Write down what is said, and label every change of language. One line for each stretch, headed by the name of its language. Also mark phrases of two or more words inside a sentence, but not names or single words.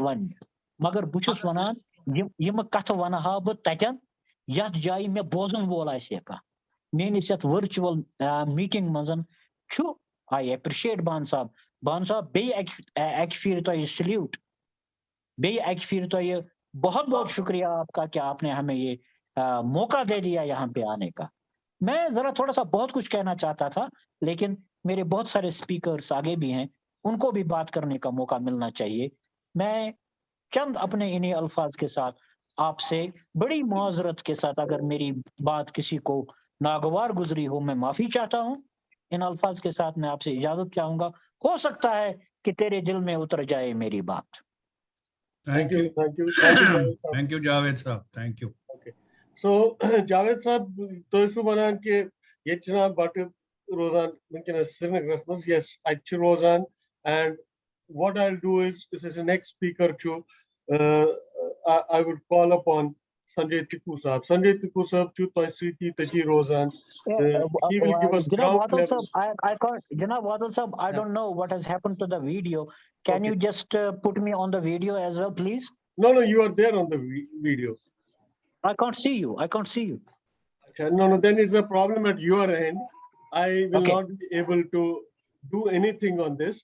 Kashmiri: وَننہِ مگر بہٕ چھُس وَنان یِمہٕ کتھٕ وَنہٕ ہا بہٕ تتٮ۪ن یتھ جایہِ مےٚ بوزن وول آسہِ ہے کانٛہہ میٲنِس یتھ
English: virtual meeting
Kashmiri: منٛز چھُ
English: I appreciate
Kashmiri: بان صاحب بیٚیہِ اکہِ پھِرِ تۄہہِ سلیوٹ بیٚیہِ اکہِ پھِرِ تۄہہِ
Urdu: بہت بہت شکریہ آپ کا کہ آپ نے ہمیں یہ موقع دے دیا یہاں پہ آنے کا میں ذرا تھوڑا سا بہت کچھ کہنا چاہتا تھا لیکن میرے بہت سارے اسپیکرس آگے بھی ہیں ان کو بھی بات کرنے کا موقع ملنا چاہیے میں چند اپنے انہی الفاظ کے ساتھ آپ سے بڑی معذرت کے ساتھ اگر میری بات کسی کو ناگوار گزری ہو میں معافی چاہتا ہوں ان الفاظ کے ساتھ میں آپ سے اجازت چاہوں گا ہو سکتا ہے کہ تیرے دل میں اتر جائے میری بات
English: Thank you. Thank you, Javed Saab. Thank you. Okay. So, Javed Saab,
Kashmiri: تُہۍ چھِو وَنان کہِ ییٚتہِ چھِنہ بَٹہٕ روزان وٕنکیٚنَس سرینگرَس منٛز yes اَتہِ چھِ روزان
English: and what I'll do is
Kashmiri: یُس اَسہِ
English: next speaker
Kashmiri: چھُ
English: I would call upon Sanjay Tikku Saab. Sanjay Tikku Saab
Kashmiri: چھُ تۄہہِ سۭتی تٔتی روزان
English: he will give us ground level. Janab Wadal Saab, I don't know what has happened to the video. Can you just put me on the video as well, please? No, you are there on the video. I can't see you. Okay. No, then it's a problem at your end. I will not be able to do anything on this.